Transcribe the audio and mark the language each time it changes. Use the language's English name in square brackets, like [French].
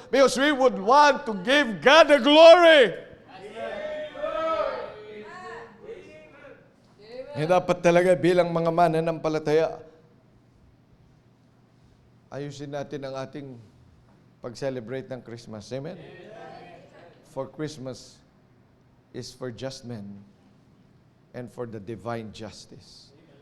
[English] Because we would want to give God the glory. [Filipino] Dapat talaga bilang mga mananampalataya, ayusin natin ang ating pag-celebrate ng Christmas. Amen? [English] For Christmas is for just men and for the divine justice.